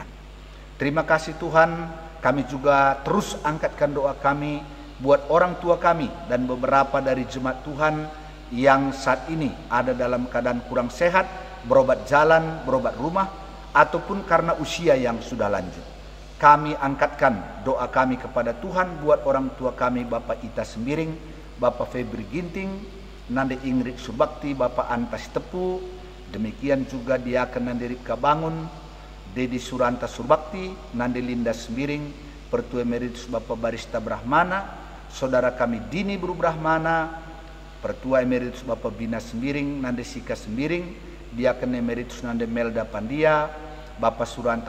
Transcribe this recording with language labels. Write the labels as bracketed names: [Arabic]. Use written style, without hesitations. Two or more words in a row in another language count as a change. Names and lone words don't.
[Indonesian] Terima kasih Tuhan, kami juga terus angkatkan doa kami buat orang tua kami dan beberapa dari jemaat Tuhan yang saat ini ada dalam keadaan kurang sehat, berobat jalan, berobat rumah, ataupun karena usia yang sudah lanjut. Kami angkatkan doa kami kepada Tuhan buat orang tua kami, Bapak Ita Sembiring, Bapak Febri Ginting, Nande Ingrid Surbakti, Bapak Antas Tepu, demikian juga Diaken Nande Ripka Bangun, Dedi Suranta Surbakti, Nande Linda Sembiring, Pertua Emeritus Bapak Barista Brahmana, saudara kami Dini Bru Brahmana, Pertua Emeritus Bapak Bina Sembiring, Nande Sika Sembiring, Diaken Emeritus Nande Melda Pandia, Bapak Suranta